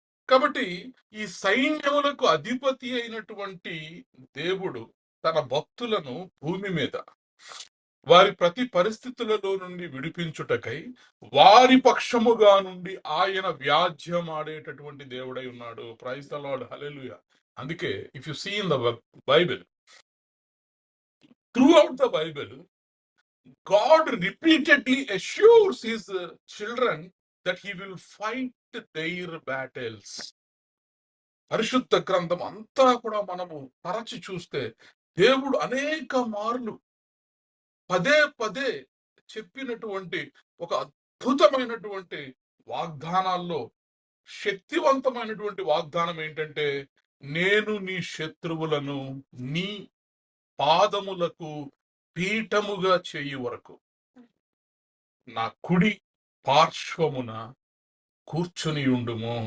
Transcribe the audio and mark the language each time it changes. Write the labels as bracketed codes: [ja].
[te] కాబట్టి ఈ సైన్యములకు అధిపతి అయినటువంటి దేవుడు తన భక్తులను భూమి మీద వారి ప్రతి పరిస్థితులలో నుండి విడిపించుటకై వారి పక్షముగా నుండి ఆయన వ్యాజ్యమాడేటటువంటి దేవుడై ఉన్నాడు. [en] Praise the lord, hallelujah. [te] అందుకే [en] If you see in the Bible, throughout the Bible, God repeatedly assures his children that he will fight their battles. [te] పరిశుద్ధ గ్రంథం అంతా కూడా మనము తరచి చూస్తే దేవుడు అనేక మార్లు పదే పదే చెప్పినటువంటి ఒక అద్భుతమైనటువంటి వాగ్దానాల్లో శక్తివంతమైనటువంటి వాగ్దానం ఏంటంటే, నేను నీ శత్రువులను నీ పాదములకు పీఠముగా చేయు వరకు నా కుడి పార్శ్వమున కూర్చుని ఉండుము.